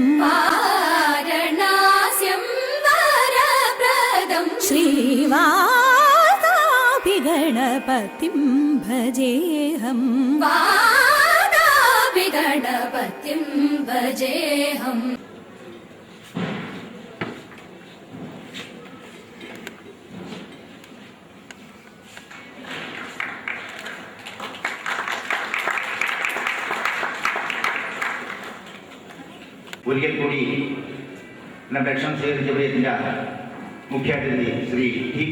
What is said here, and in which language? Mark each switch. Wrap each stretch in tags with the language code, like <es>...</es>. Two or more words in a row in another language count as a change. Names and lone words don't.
<sa>वारणास्यं वरप्रदं श्रीवादापि गणपतिं भजेऽहं वादापि गणपतिं भजेऽहम्</sa> <ml>ഒരിക്കൽ കൂടി നമ്മുടെ ക്ഷണം സ്വീകരിച്ച പ്രിയത്തിൻ്റെ മുഖ്യാതിഥി ശ്രീ ടി.പി.</ml>